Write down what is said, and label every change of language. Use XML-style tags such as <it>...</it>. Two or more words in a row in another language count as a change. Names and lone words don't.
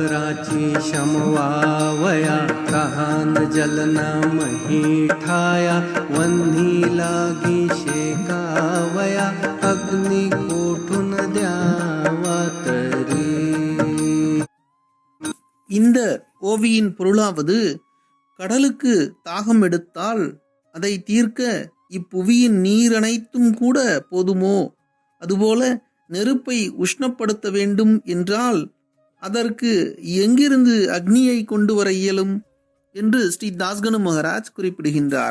<mr>जगाची शमवावया तहान जलना महीठाया वन्ही लागी शेकावया अग्नि कोठून द्यावा तरी.</mr> <ta>இந்த ஓவியின் பொருளாவது, கடலுக்கு தாகம் எடுத்தால் அதை தீர்க்க இப்புவியின் நீர் அனைத்தும் கூட போதுமோ? அதுபோல நெருப்பை உஷ்ணப்படுத்த வேண்டும் என்றால் அதற்கு எங்கிருந்து அக்னியை கொண்டு வர இயலும் என்று ஸ்ரீ தாஸ்கனு மகராஜ் குறிப்பிடுகின்றார்.</ta>